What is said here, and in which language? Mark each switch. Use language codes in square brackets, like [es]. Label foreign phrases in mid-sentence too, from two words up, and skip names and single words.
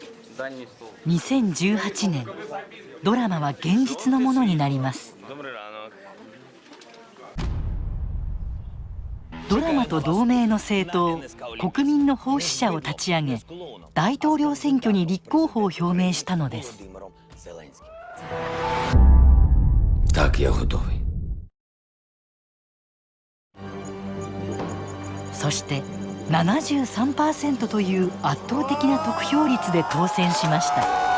[ja] 2018 年、ドラマは現実のものになります。ドラマと同名の政党、国民の奉仕者を立ち上げ、大統領選挙に立候補を表明したのです。 [uk] Так, я готовий. [ja] そして73% という圧倒的な得票率で当選しました。